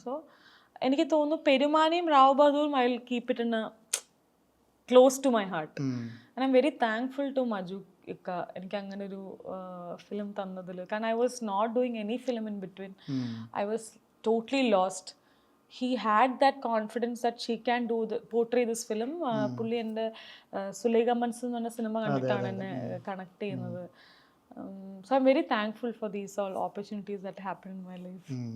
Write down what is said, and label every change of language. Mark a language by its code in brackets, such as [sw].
[ml] So എനിക്ക് തോന്നുന്നു [en] പെരുമാനിയും റാവു ബഹദൂറും I will keep it in close to my heart. And I am very thankful to Maju ഇക്ക [ml] എനിക്ക് അങ്ങനെ ഒരു ഫിലിം തന്നതിൽ. കാരണം [en] I was not doing any film in between. I was totally lost. he had that confidence that she can portray this film. [ml] പുള്ളി എൻ്റെ സുലൈഖ മൻസ് എന്ന് പറഞ്ഞ cinema കണ്ടിട്ടാണ് എന്നെ കണക്ട് ചെയ്യുന്നത്. [en] So I'm very thankful for these all opportunities that happen in my life.